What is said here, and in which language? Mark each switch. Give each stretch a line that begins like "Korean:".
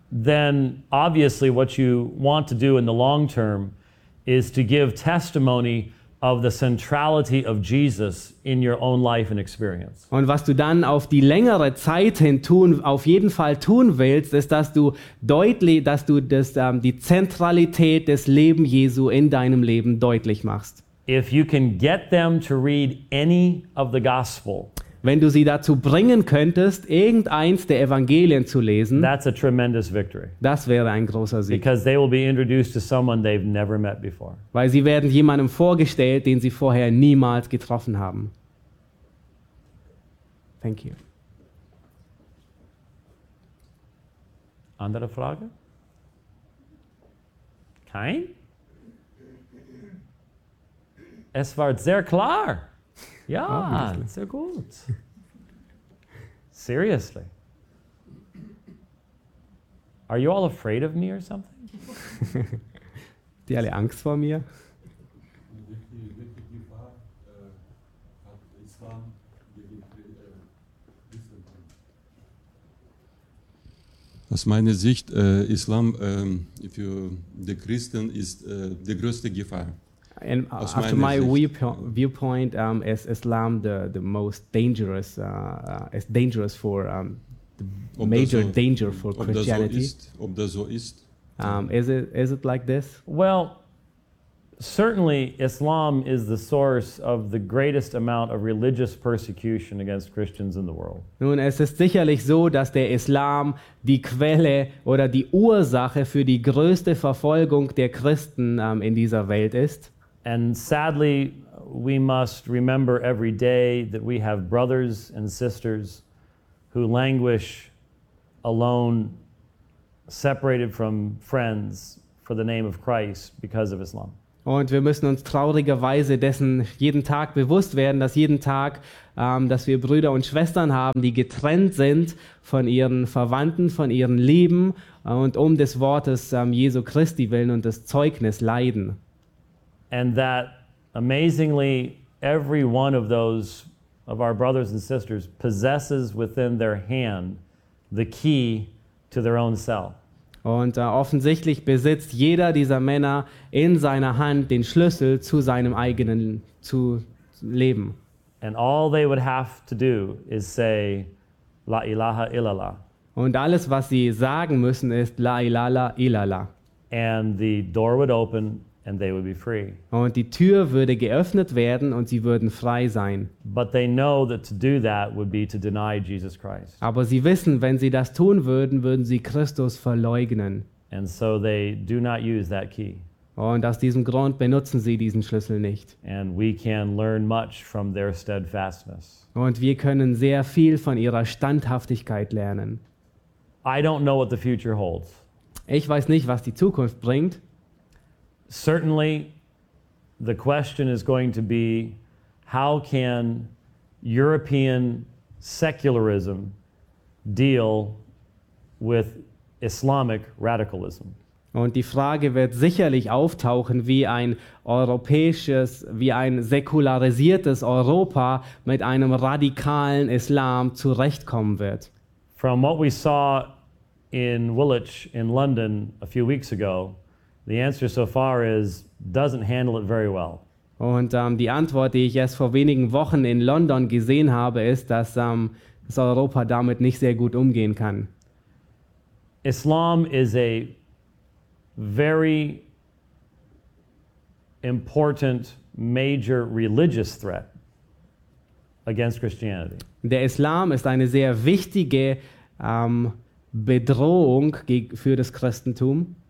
English: then obviously what you want to do in the long term is to give testimony of the centrality of Jesus in your own life and experience.
German: Und was du dann auf die längere Zeit hin tun, auf jeden Fall tun willst, ist, dass du die Zentralität des Leben Jesu in deinem Leben deutlich machst.
English: If you can get them to read any of the gospel,
German: wenn du sie dazu bringen könntest, irgendeins der Evangelien zu lesen,
English: that's a tremendous victory.
German: Das wäre ein großer Sieg.
English: Because they will be introduced to someone they've never met before.
German: Weil sie werden jemandem vorgestellt, den sie vorher niemals getroffen haben.
English: Thank you.
German: Andere Frage? Kein? Es war sehr klar. Ja, sehr gut.
English: Seriously. Are you all afraid of me or something?
German: Die alle Angst vor mir? Aus meiner Sicht, Islam für die Christen ist die größte Gefahr.
English: And after my viewpoint, is Islam the most dangerous? Is dangerous for major danger for Christianity.
German: Ob das so ist?
English: Is it like this? Well, certainly Islam is the source of the greatest amount of religious persecution against Christians in the world.
German: Nun, es ist sicherlich so, dass der Islam die Quelle oder die Ursache für die größte Verfolgung der Christen in dieser Welt ist.
English: And sadly, we must remember every day that we have brothers and sisters who languish alone, separated from friends for the name of Christ because of Islam.
German: Und wir müssen uns traurigerweise dessen jeden Tag bewusst werden, dass jeden Tag, dass wir Brüder und Schwestern haben, die getrennt sind von ihren Verwandten, von ihren Lieben und um des Wortes Jesu Christi willen und des Zeugnis leiden.
English: And that amazingly every one of those of our brothers and sisters possesses within their hand the key to their own cell.
German: Und offensichtlich besitzt jeder dieser Männer in seiner Hand den Schlüssel zu seinem eigenen zu Leben.
English: And all they would have to do is say,
Arabic: La ilaha illallah.
German: Und alles, was sie sagen müssen, ist
Arabic: La ilaha illallah.
English: And the door would open and they would be free.
German: Und die Tür würde geöffnet werden und sie würden frei sein.
English: But they know that to do that would be to deny Jesus Christ.
German: Aber sie wissen, wenn sie das tun würden, würden sie Christus verleugnen.
English: And so they do not use that key.
German: Und aus diesem Grund benutzen sie diesen Schlüssel nicht.
English: And we can learn much from their steadfastness.
German: Und wir können sehr viel von ihrer Standhaftigkeit lernen.
English: I don't know what the future holds.
German: Ich weiß nicht, was die Zukunft bringt.
English: Certainly, the question is going to be, how can European secularism deal with Islamic radicalism?
German: Und die Frage wird sicherlich auftauchen, wie ein säkularisiertes Europa mit einem radikalen Islam zurechtkommen wird.
English: From what we saw in Woolwich in London a few weeks ago, the answer so far is doesn't handle it very well.
German: Und die Antwort, die ich erst vor wenigen Wochen in London gesehen habe, ist, dass das Europa damit nicht sehr gut umgehen kann.
English: Islam is a very important major religious threat against Christianity.
German: Der Islam ist eine sehr wichtige Bedrohung für das Christentum.